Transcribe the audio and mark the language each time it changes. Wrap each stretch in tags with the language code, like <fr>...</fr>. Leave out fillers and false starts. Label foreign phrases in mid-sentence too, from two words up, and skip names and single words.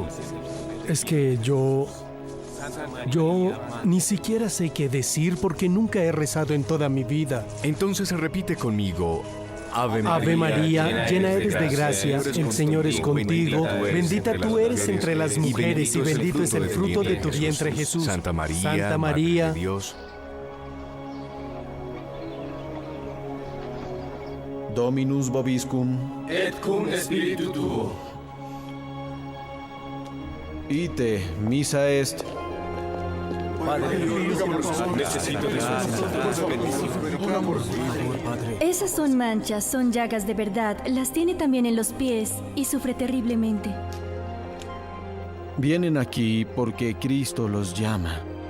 <es>Es que yo ni siquiera sé qué decir porque nunca he rezado en toda mi vida. Entonces repite conmigo. Ave María, llena eres de gracia, el Señor es contigo, bendita tú eres entre las mujeres y bendito es el fruto de tu vientre, Jesús. Santa María, María, Madre de Dios.</es> <la>Dominus vobiscum. et cum spiritu tuo. Ite, misa est.</la> <es>Necesito de Esas son manchas, son llagas de verdad. Las tiene también en los pies y sufre terriblemente. Vienen aquí porque Cristo los llama.</es>